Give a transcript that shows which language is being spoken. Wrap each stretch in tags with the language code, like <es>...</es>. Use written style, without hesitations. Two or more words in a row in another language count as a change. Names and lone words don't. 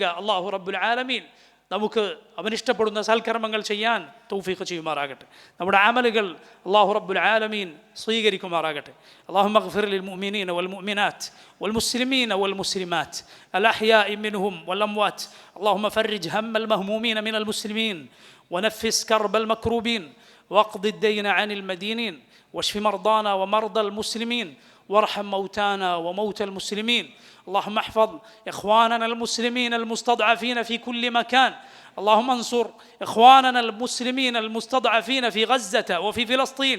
<ar>الله رب العالمين</ar> <ml>നമുക്ക് അവനിഷ്ടപ്പെടുന്ന സൽക്കർമ്മങ്ങൾ ചെയ്യാൻ തൗഫീഖ് ചെയ്യുമാറാകട്ടെ. നമ്മുടെ അമലുകൾ</ml> <ar>الله رب العالمين</ar> <ml>സ്വീകരിക്കുമാറാകട്ടെ.</ml> <ar>اللهم اغفر للمؤمنين والمؤمنات والمسلمين والمسلمات الأحياء منهم والأموات. اللهم فرج هم المهمومين من المسلمين ونفس كرب المكروبين واقض الدين عن المدينين واشف مرضانا ومرضى المسلمين وارحم موتانا وموتى المسلمين. اللهم احفظ إخواننا المسلمين المستضعفين في كل مكان. اللهم انصر إخواننا المسلمين المستضعفين في غزة وفي فلسطين.</ar>